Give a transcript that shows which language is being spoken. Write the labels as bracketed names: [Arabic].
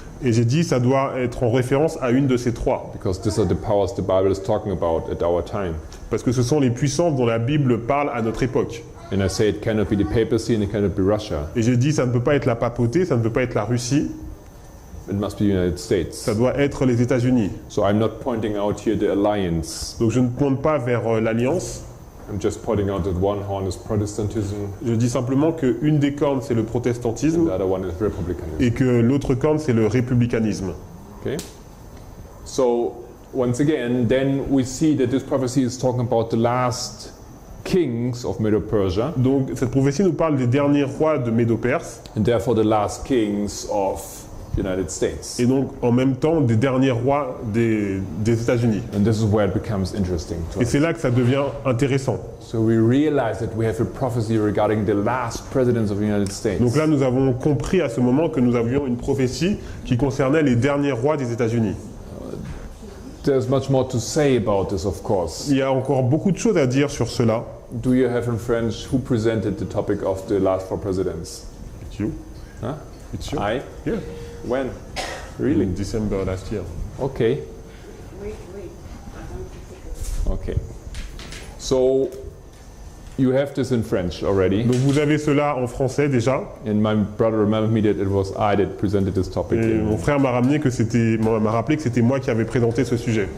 [French] Et j'ai dit ça doit être en référence à une de ces trois, [English] because these are the powers the Bible is talking about at our time. [French] parce que ce sont les puissances dont la Bible parle à notre époque. [English] And I say it cannot be the papacy and it cannot be Russia. [French] Et j'ai dit ça ne peut pas être la papauté, ça ne peut pas être la Russie, [English] It must be the United States. [French] ça doit être les États-Unis. [English] So I'm not pointing out here the alliance. [French] Donc je ne pointe pas vers l'alliance, [English] I'm just pointing out that one horn is Protestantism [French] je dis simplement qu'une des cornes c'est le [English] and [French] protestantisme [English] the other one is republicanism. [French] et que l'autre corne c'est le républicanisme. [English] Okay? So once again, then we see that this prophecy is talking about the last kings of Medo-Persia, [French] Donc cette prophétie nous parle des derniers rois de Médo-Perse [English] and therefore the last kings of the United States. [French] et donc en même temps des derniers rois des États-Unis. [English] And this is where it becomes interesting to [French] Et [English] us. [French] c'est là que ça devient intéressant. [English] So we realize that we have a prophecy regarding the last presidents of the United States. [French] Donc là nous avons compris à ce moment que nous avions une prophétie qui concernait les derniers rois des États-Unis. [English] There's much more to say about this, of course. [French] Il y a encore beaucoup de choses à dire sur cela. [English] Do you have in French who presented the topic of the last four presidents? It's you. Huh? It's you. I? Yeah. When? Really? In December last year. Okay. [French] Oui. [English] Okay. So you have this in French already, [French] Donc vous avez cela en français déjà. [English] and my brother reminded me that it was I that presented this topic, [French] Et mon frère m'a rappelé que c'était moi qui avais présenté ce sujet.